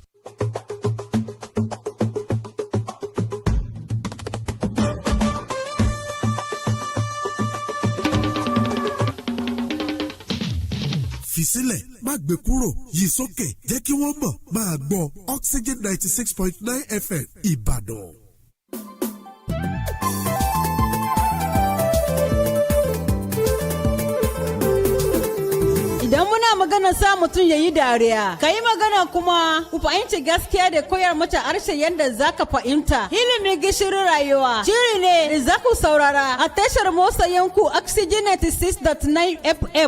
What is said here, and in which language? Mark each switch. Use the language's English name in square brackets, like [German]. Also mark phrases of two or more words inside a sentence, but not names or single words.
[Yoruba] Fisílẹ̀ má gbé kúrò yí sókè jẹ́ kí wọ́n mọ̀ máa gbọ́ Oxygen 96.9 FM Ìbàdàn. [Hausa] Idan muna magana sa mutum ya yi dariya, ka yi magana kuma ku fahimci gaskiya da koyar mata harshe yadda za ka fahimta. Ilimin gishirin rayuwa shiri ne da za ku saurara a tashar motsa yanku Oxygen 96.9 FM.